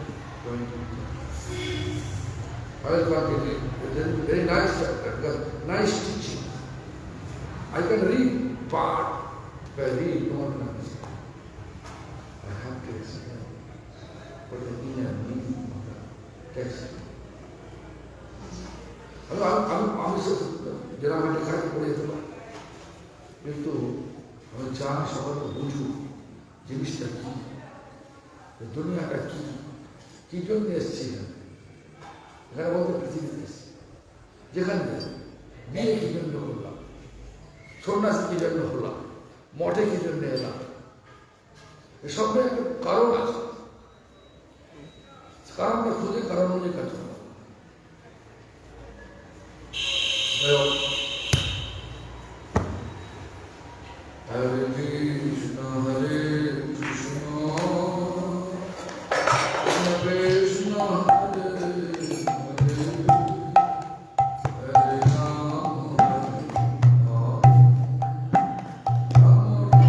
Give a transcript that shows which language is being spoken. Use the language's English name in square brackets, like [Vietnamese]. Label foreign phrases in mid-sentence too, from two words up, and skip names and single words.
[English] I will continue. It is very nice chapter, because nice teaching. I can read part, if I read, no one can understand. I have to explain what the inner meaning of the text. [Bangla] আমি যারা আমি লেখাটা পড়ে যেতে পারি, কিন্তু আমি চাই সবাই বুঝুক জিনিসটা কী, দুনিয়াটা কী, কী জন্য এসছি এখানে বলতে পৃথিবীতে এসছি, যেখানে বিয়ে কী জন্য করলাম, সন্ন্যাসী কী জন্য হলাম, মঠে কী জন্য এলাম, এসবের একটা কারণ আছে, কারণটা খুঁজে কারণ অনুযায়ী কাজ করলাম। [Sanskrit] हरे कृष्ण हरे कृष्ण कृष्ण कृष्ण हरे हरे हरे राम राम